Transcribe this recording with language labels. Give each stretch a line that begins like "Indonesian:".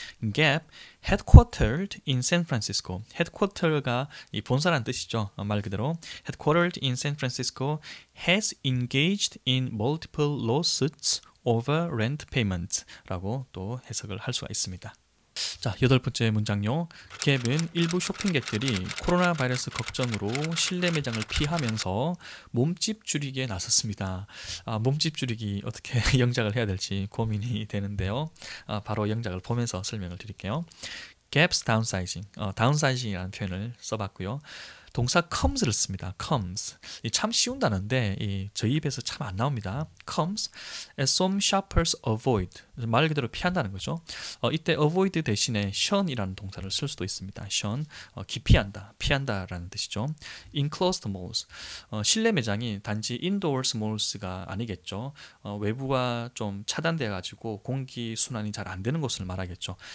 English: Gap, headquartered in San Francisco.
Korean: headquarter가 이 본사라는 뜻이죠. 말 그대로
English: headquartered in San Francisco has engaged in multiple lawsuits over rent payments
Korean: 라고 또 해석을 할 수가 있습니다. 자, 여덟 번째 문장요. 갭은 일부 쇼핑객들이 코로나 바이러스 걱정으로 실내 매장을 피하면서 몸집 줄이기에 나섰습니다. 몸집 줄이기 어떻게 영작을 해야 될지 고민이 되는데요. 바로 영작을 보면서 설명을 드릴게요.
English: Gap's downsizing,
Korean: downsizing이라는 표현을 써봤고요. 동사 comes를 씁니다.
English: comes.
Korean: 참 쉬운 단어인데 저희 입에서 참 안 나옵니다.
English: comes as some shoppers avoid.
Korean: 말 그대로 피한다는 거죠. 이때 avoid 대신에 shun이라는 동사를 쓸 수도 있습니다. shun, 기피한다, 피한다라는 뜻이죠.
English: enclosed malls.
Korean: 실내 매장이 단지
English: indoors malls
Korean: 가 아니겠죠. 외부가 좀 차단되어 가지고 공기 순환이 잘 안 되는 곳을 말하겠죠.